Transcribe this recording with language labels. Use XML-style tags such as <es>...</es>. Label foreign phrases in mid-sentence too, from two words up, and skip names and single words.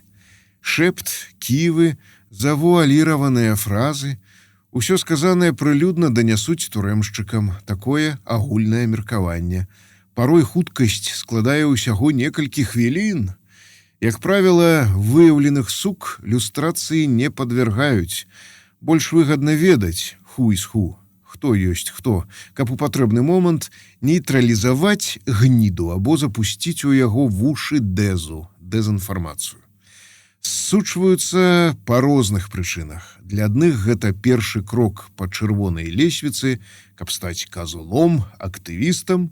<be>Шэпт, ківы, завуаліраваныя фразы – усё сказанае прылюдна данясуць турэмшчыкам, такое агульнае меркаванне. Парой хуткасць складае ўсяго некалькі хвілін. Як правіла, выяўленых сук люстрацыі не падвяргаюць. Больш выгадна ведаць</be> <en>who is who,</en> <be>хто ёсць хто, каб у патрэбны момант нейтралізаваць гніду або запусціць у яго вушы дэзінфармацыю. Ссучваюцца па розных прычынах. Для адных гэта першы крок па чырвонай лесвіцы, каб стаць казулом, актывістам.</be>